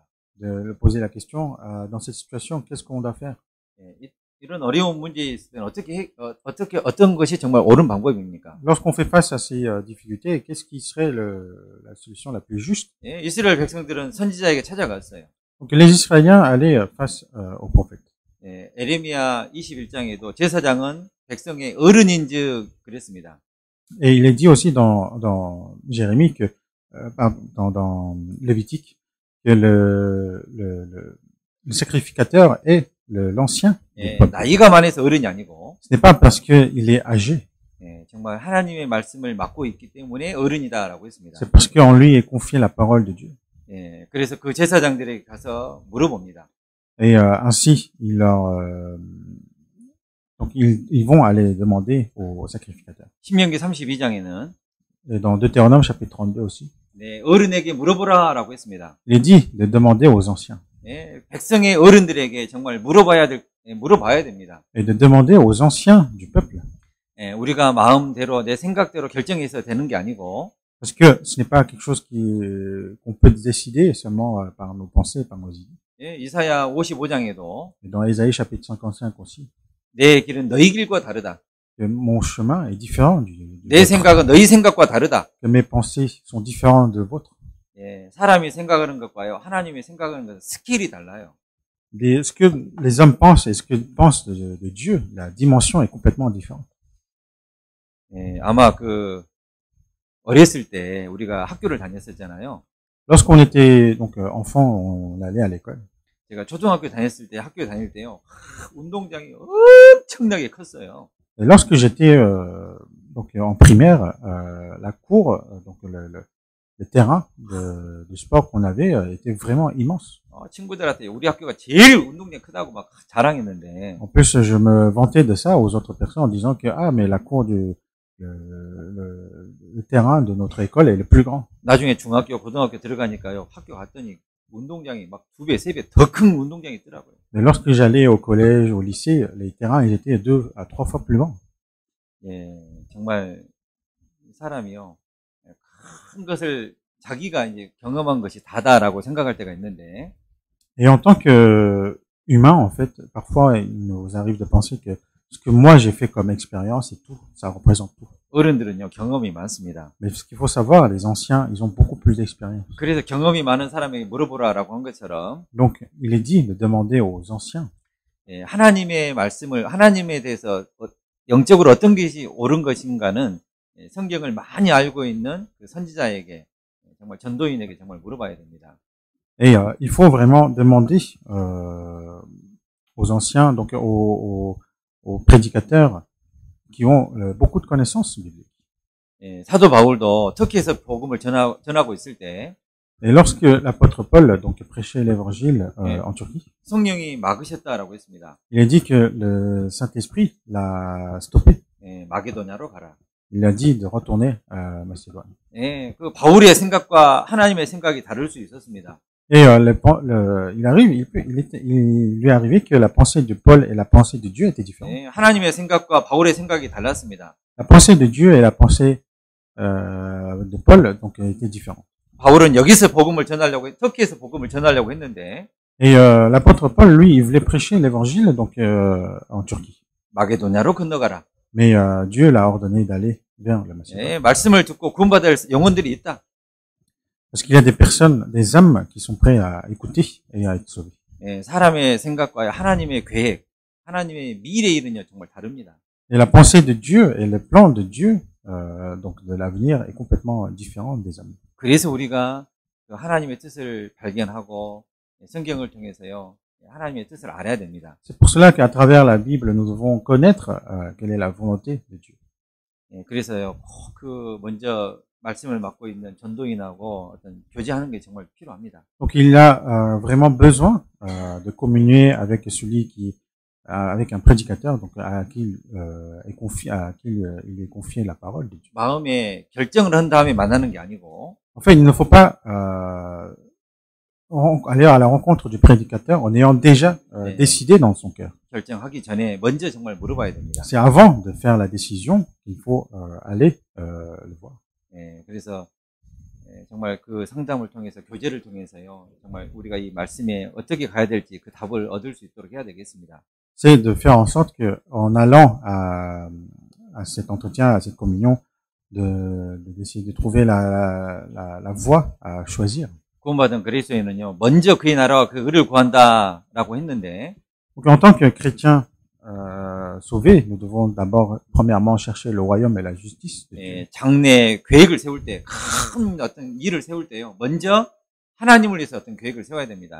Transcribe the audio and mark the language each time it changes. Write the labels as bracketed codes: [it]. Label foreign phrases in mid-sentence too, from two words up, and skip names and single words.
[fr] De poser la question, dans cette situation, qu'est-ce qu'on doit faire? [ko] 예, 이런 어려운 문제 있을 때는 어떤 것이 정말 옳은 방법입니까? [fr] Lorsqu'on fait face à ces difficultés, qu'est-ce qui serait la solution la plus juste? [ko] 예, 이스라엘 백성들은 선지자에게 찾아갔어요. [fr] Donc, les Israéliens allaient face au prophète. [ko] 예, 에레미야 21장에도 제사장은 백성의 어른인즉 그랬습니다. [fr] Et il est dit aussi dans Jérémie que, dans Lévitique, que le sacrificateur est l'ancien. [ko] 예, 나이가 많아서 어른이 아니고, [fr] Ce n'est pas parce qu'il est âgé, [ko] 예, 정말 하나님의 말씀을 맡고 있기 때문에 어른이다라고 했습니다. [fr] c'est parce qu'en lui est confiée la parole de Dieu. [ko] 예, 그래서 그 제사장들에게 가서 물어봅니다. [fr] Et ainsi, donc ils vont aller demander au sacrificateur. [ko] 신명기 32장에는 [fr] Et dans Deutéronome chapitre 32 aussi, [ko] 네, 어른에게 물어보라라고 했습니다. [fr] il est dit de demander aux anciens [ko] 예, 백성의 어른들에게 정말 물어봐야 됩니다. [fr] et de demander aux anciens du peuple. [ko] 예, 우리가 마음대로 내 생각대로 결정해서 되는 게 아니고, [fr] Parce que ce n'est pas quelque chose qu'on peut décider seulement par nos pensées, par nos idées. [ko] 예, 이사야 55장에도 [fr] Et dans Ésaïe chapitre 55 aussi, [ko] 내 길은 너희 길과 다르다. [fr] que mon chemin est différent du [ko] 내 [fr] vôtre, [ko] 생각은 너희 생각과 다르다. [fr] que mes pensées sont différentes de vôtres. [ko] 예, 사람이 생각하는 것과요, 하나님이 생각하는 것은 스케일이 달라요. [fr] Mais ce que les hommes pensent et ce qu'ils pensent de Dieu, la dimension est complètement différente. [ko] 예, 아마 어렸을 때 우리가 학교를 다녔었잖아요. [fr] Lorsqu'on était donc enfant, on allait à l'école. [ko] 제가 초등학교 다녔을 때, 학교 다닐 때요, 운동장이 엄청나게 컸어요. [fr] Et lorsque j'étais donc en primaire, la cour, donc le terrain de sport qu'on avait était vraiment immense. [ko] 친구들한테 우리 학교가 제일 운동장 크다고 막 자랑했는데, [fr] En plus, je me vantais de ça aux autres personnes en disant que mais la cour le terrain de notre école est le plus grand. [ko] 나중에 중학교, 고등학교 들어가니까요, 학교 갔더니 운동장이 막 2배, 3배 더 큰 운동장이 있더라고요. [fr] Mais lorsque j'allais au collège, au lycée, les terrains ils étaient 2 à 3 fois plus grands. [ko] 예, 정말 사람이요, 큰 것을 자기가 이제 경험한 것이 다다라고 생각할 때가 있는데, [fr] Et en tant que humain, en fait, parfois il nous arrive de penser que ce que moi j'ai fait comme expérience et tout, ça représente tout. [ko] 어른들은요, 경험이 많습니다. [fr] Mais ce qu'il faut savoir, les anciens, ils ont beaucoup plus d'expérience. [ko] 그래서 경험이 많은 사람에게 물어보라라고 한 것처럼, [fr] Donc, il est dit de demander aux anciens. [ko] 예, 하나님의 말씀을, 하나님에 대해서 영적으로 어떤 것이 옳은 것인가는 예, 성경을 많이 알고 있는 그 선지자에게, 정말 전도인에게 정말 물어봐야 됩니다. [fr] Et il faut vraiment demander aux anciens, donc aux prédicateurs qui ont beaucoup de connaissances bibliques. [ko] 예, 사도 바울도 터키에서 복음을 전하고 있을 때 [fr] Et lorsque l'apôtre Paul donc prêchait l'évangile 예, en Turquie, [ko] 성령이 막으셨다라고 했습니다. [fr] il a dit que le Saint-Esprit l'a stoppé. [ko] 예, 마게도냐로 가라. [fr] Il a dit de retourner à Macédoine. [ko] 예, 그 바울의 생각과 하나님의 생각이 다를 수 있었습니다. [fr] Et il lui est arrivé que la pensée de Paul et la pensée de Dieu étaient différentes. [ko] 예, 하나님의 생각과 바울의 생각이 달랐습니다. [fr] La pensée de Dieu et la pensée de Paul donc étaient différentes. [ko] 바울은 여기서 복음을 전하려고, 터키에서 복음을 전하려고 했는데, [fr] Et l'apôtre Paul, lui, il voulait prêcher l'évangile donc en Turquie. [ko] 마게도냐로 건너가라. [fr] Mais Dieu l'a ordonné d'aller vers le Macédoine. [ko] 예, 말씀을 듣고 구원받을 영혼들이 있다. [fr] Parce qu'il y a des personnes, des âmes qui sont prêtes à écouter et à être sauvées. [ko] 예, 사람의 생각과 하나님의 계획, 하나님의 미래일은요 정말 다릅니다. [fr] Et la pensée de Dieu et le plan de Dieu, donc de l'avenir, est complètement différent des âmes. [ko] 그래서 우리가 그 하나님의 뜻을 발견하고 성경을 통해서요 하나님의 뜻을 알아야 됩니다. [fr] C'est pour cela qu'à travers la Bible, nous devons connaître quelle est la volonté de Dieu. [ko] 예, 그래서요 그 먼저 말씀을 맡고 있는 전도인하고 어떤 교제하는 게 정말 필요합니다. [fr] Donc il a vraiment besoin de communier avec celui qui, avec un prédicateur, donc à qui il est confié la parole de Dieu. [ko] 마음에 결정을 한 다음에 만나는 게 아니고. [fr] En fait, il ne faut pas aller à la rencontre du prédicateur en ayant déjà décidé dans son cœur. [ko] 결정하기 전에 먼저 정말 물어봐야 됩니다. [fr] C'est avant de faire la décision qu'il faut aller le voir. [ko] 예, 그래서 정말 그 상담을 통해서 교제를 통해서요 정말 우리가 이 말씀에 어떻게 가야 될지 그 답을 얻을 수 있도록 해야 되겠습니다. [fr] C'est de faire en sorte que en allant à cet entretien, à cette communion, d'essayer de trouver la voie à choisir. [ko] 구원받은 그리스도인은요 먼저 그의 나라와 그 의를 구한다라고 했는데. [fr] Donc en tant que chrétien sauvé, nous devons d'abord premièrement chercher le royaume et la justice. [ko] 예, 장래 계획을 세울 때, 큰 어떤 일을 세울 때요 먼저 하나님을 위해서 어떤 계획을 세워야 됩니다.